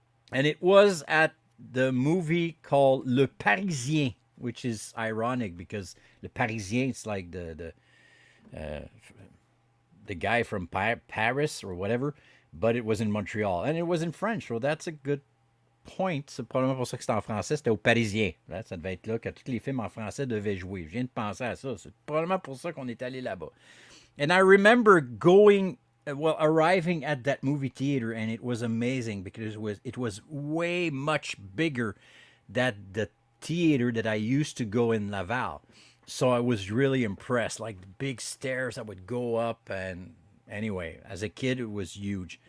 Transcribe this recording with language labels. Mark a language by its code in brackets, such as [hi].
[en] And it was at the movie called Le Parisien, which is ironic because Le Parisien is like the guy from Paris or whatever, but it was in Montreal and it was in French. So that's a good point. [fr] C'est probablement pour ça que c'était en français. C'était au Parisien. Là, ça devait être là que tous les films en français devaient jouer. Je viens de penser à ça. C'est probablement pour ça qu'on est allé là-bas. [en] And I remember arriving at that movie theater, and it was amazing because it was way much bigger than the theater that I used to go in Laval. So I was really impressed. Like the big stairs I would go up, and anyway, as a kid, it was huge.